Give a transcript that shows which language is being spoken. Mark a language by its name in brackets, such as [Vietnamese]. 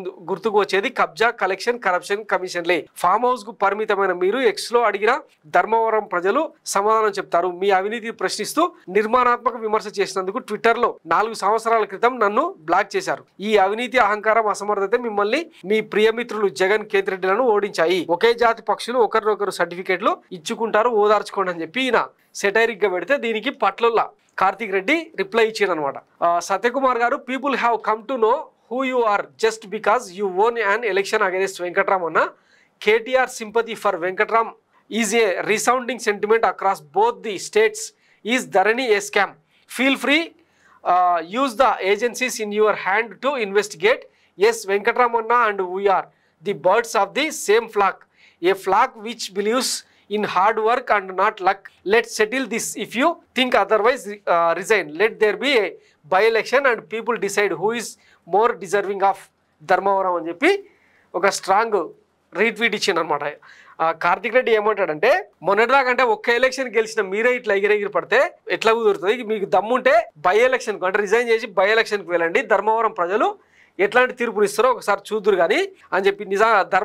[Telugu] గుర్తుకు వచ్చేది కబ్జా కలెక్షన్ కరప్షన్ కమిషన్లే ఫామ్ హౌస్ కు పరిమితమైన మీరు ఎక్స్ లో అడిగిన ధర్మవరం ప్రజలు సమాధానం చెప్తారు మీ అవినీతి ప్రశ్నిస్తూ నిర్మాణాత్మక విమర్శ చేసినందుకు ట్విట్టర్ లో 4 సంవత్సరాల క్రితం నన్ను బ్లాక్ చేశారు ఈ అవినీతి అహంకారం అసమర్థత మిమ్మల్ని మీ ప్రియమిత్రులు జగన్ కేతిరెడ్డిలను ఓడించాయి ఒకే జాతి పక్షులు ఒకరినొకరు సర్టిఫికేట్లు ఇచ్చుకుంటారు ఓదార్చుకోండి అని చెప్పి ఈయన సెటైరిక్ గా పెడితే దీనికి పట్లొల్ల కార్తిక్ రెడ్డి రిప్లై ఇచ్చాడు అనమాట సత్యకుమార్ గారు [English] People have come to know who you are just because you won an election against Venkatramana. KTR sympathy for Venkatram is a resounding sentiment across both the states. Is Dharani a scam? Feel free, use the agencies in your hand to investigate. Yes, Venkatramana and we are the birds of the same flock. A flock which believes in hard work and not luck. Let's settle this. If you think otherwise, resign. Let there be a by-election and people decide who is more deserving of [Telugu] Dharmavaram అని చెప్పి ఒక strong retweet ఇచ్చింది అనమాట కార్తిక్ రెడ్డి ఏమంటాడంటే మొన్నటిదాకంటే ఒక్క election గెలిచిన మీరే ఇట్లా ఎగిరెగిరి పడితే ఎట్లా కుదురుతుంది మీకు దమ్ముంటే బై ఎలక్షన్కు అంటే రిజైన్ చేసి బై ఎలక్షన్కి వెళ్ళండి ధర్మవరం ప్రజలు ఎట్లాంటి తీర్పులు ఇస్తారో ఒకసారి చూద్దురు కానీ అని చెప్పి నిజంగా